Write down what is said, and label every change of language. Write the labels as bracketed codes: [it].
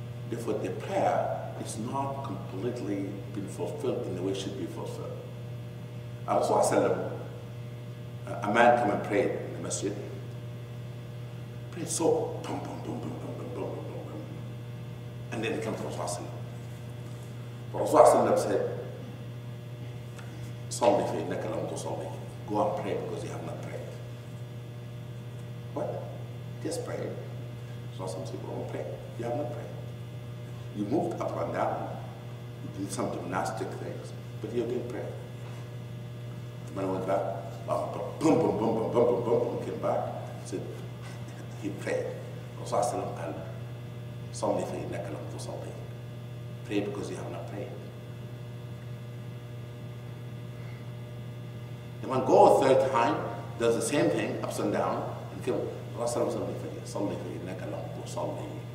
[en] Therefore, the prayer is not completely been fulfilled in the way it should be fulfilled. Rasulullah, a man came and prayed in the masjid. Prayed so, boom, boom, boom, boom, boom, boom, boom, boom, boom. And then he came to Rasulullah. [ar] Rasulullah said, صلي فإنك لم تصلي. [en] Go and pray because you have not prayed. What? Just pray. So some people don't pray. You have not prayed. You moved up and down. You did some gymnastic things, but you didn't pray. The man went back. Boom, boom, boom, boom, boom, boom, boom, boom. Came back. Said he prayed. [ar] Rasulullah قال صلي فإنك لم تصلي. [en] Pray because you have not prayed. The man go a third time, does the same thing, ups and down, and came. [ar] Rasulullah صلي فإنك لم تصلي.